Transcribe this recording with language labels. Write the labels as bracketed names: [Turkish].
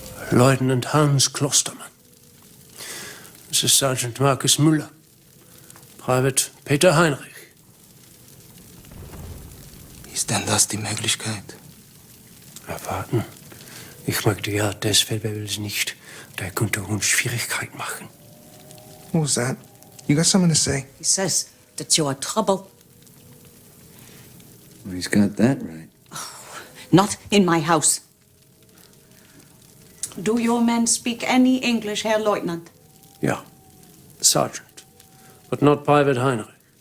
[English] Lieutenant Hans Klostermann. This is Sergeant Markus Müller. Private Peter Heinrich. [German] Ist denn das die Möglichkeit? Erwarten. Ich mag die Art des Feldwebels nicht. Der könnte uns Schwierigkeiten machen. [English] What was that? You got something to say? He says that you are trouble. Well, he's got that right. Not in my house. Do your men speak any English, Herr Lieutenant? [German] Ja, [English] Sergeant. But not Private Heinrich.